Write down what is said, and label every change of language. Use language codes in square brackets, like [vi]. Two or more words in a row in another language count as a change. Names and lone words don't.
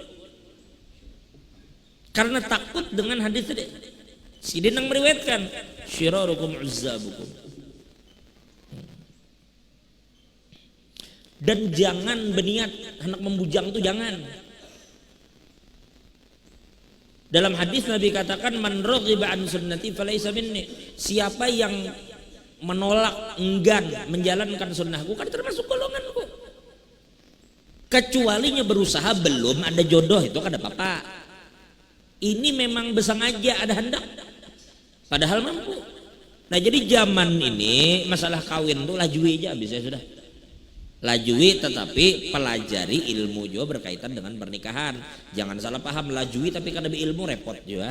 [id] Karena takut dengan hadis tadi. Sidin yang meriwayatkan, [ar] syirarukum uzzabukum. [id] Dan jangan berniat hendak membujang itu jangan. Dalam hadis Nabi katakan [ar] man raghiba an sunnati falaysa minni. [id] Siapa yang menolak, enggan menjalankan sunnahku kan termasuk golonganku. [bjn] Kecualinya berusaha belum ada jodoh itu kada apa-apa. [id] Ini memang bersengaja ada hendak padahal mampu. [bjn] Nah jadi zaman ini masalah kawin tuh lajui aja bisa sudah. Lajui tetapi pelajari ilmu juga berkaitan dengan pernikahan. Jangan salah paham, lajui tapi kada ilmu repot juga.